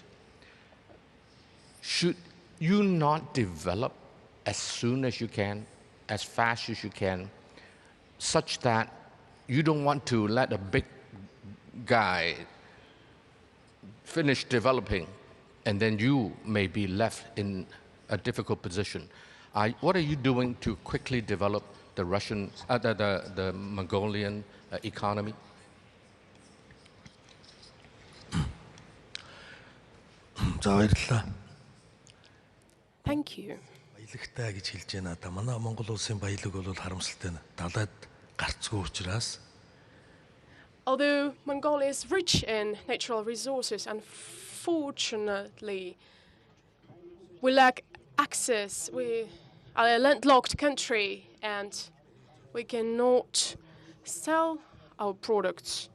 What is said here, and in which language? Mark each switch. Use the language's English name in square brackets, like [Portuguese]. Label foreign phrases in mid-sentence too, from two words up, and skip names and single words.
[English] Should you not develop as soon as you can, as fast as you can, such that you don't want to let a big guy finish developing and then you may be left in a difficult position? What are you doing to quickly develop the the Mongolian economy? Thank you. [Mongolian] Баялагтай гэж хэлж байна. Та манай Монгол улсын баялаг бол харамсалтай нь далайд гарцгүй учраас. [English] Although Mongolia is rich in natural resources, unfortunately, we lack access. We are a landlocked country, and we cannot sell our products.